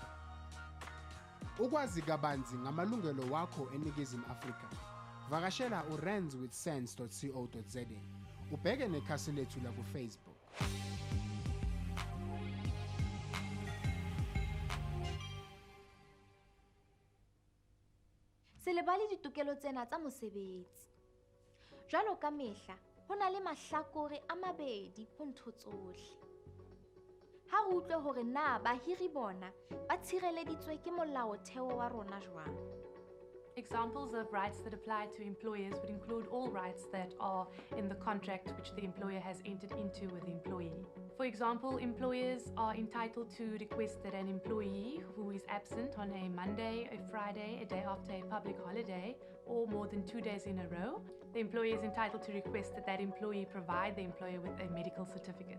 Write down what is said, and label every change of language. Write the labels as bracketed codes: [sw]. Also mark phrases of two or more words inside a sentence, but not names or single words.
[zu] Ukwazi kabanzi ngamalungelo wakho eNingizimu Afrika, vakashela urandswithsense.co.za, ubheke nekhasi lethu la ku-Facebook. [st] Selebale ditokelo tsena tsa mosebetsi. Jwalo ka mehla, ho na le mahlakore a mabedi ho ntho tsohle. Ha re utlwe hore na bahiri bona ba tshireleditswe ke molaotheo wa rona jwang. [en] Examples of rights that apply to employers would include all rights that are in the contract which the employer has entered into with the employee. For example, employers are entitled to request that an employee who is absent on a Monday, a Friday, a day after a public holiday, or more than 2 days in a row, the employer is entitled to request that that employee provide the employer with a medical certificate.